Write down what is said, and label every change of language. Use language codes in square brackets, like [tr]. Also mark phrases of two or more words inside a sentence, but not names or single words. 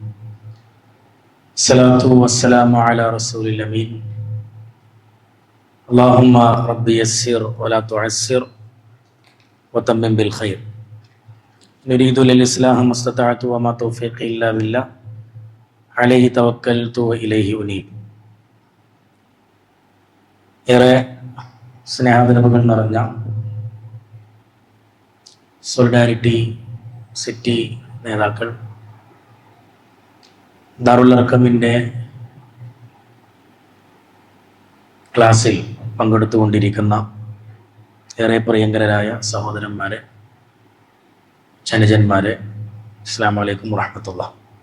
[ar] الصلاة والسلام على رسول الأمين. اللهم رب يسر ولا تعسر وتمم بالخير. نريد للإصلاح ما استطعت وما توفيقي إلا بالله عليه توكلت وإليه أنيب. [ml] ഏറെ സ്നേഹാദരവുകൾ നിറഞ്ഞ സോളിഡാരിറ്റി സിറ്റി നേതാക്കൾ, ദാറുൽ അർഖമിൻ്റെ ക്ലാസ്സിൽ പങ്കെടുത്തുകൊണ്ടിരിക്കുന്ന ഏറെ പ്രിയങ്കരായ സഹോദരന്മാരെ, ജനജന്മാരെ, [ar] السلام عليكم ورحمة الله.